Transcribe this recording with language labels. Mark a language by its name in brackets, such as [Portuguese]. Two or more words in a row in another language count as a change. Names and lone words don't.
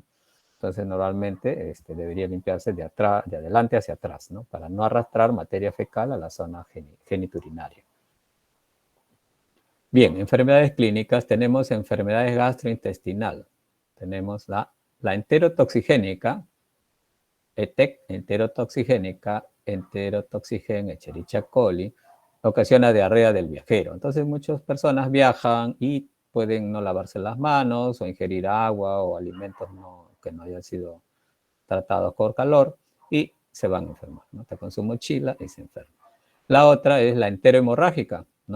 [Spanish] Entonces, normalmente debería limpiarse de adelante hacia atrás, ¿no? Para no arrastrar materia fecal a la zona geniturinaria. Bien, enfermedades clínicas. Tenemos enfermedades gastrointestinales. Tenemos la enterotoxigénica, ETEC, enterotoxigen Escherichia coli, ocasiona diarrea del viajero. Entonces muchas personas viajan y pueden no lavarse las manos o ingerir agua o alimentos que no hayan sido tratados por calor y se van a enfermar, ¿no? Está con su mochila y se enferma. La otra es la enterohemorrágica, ¿no?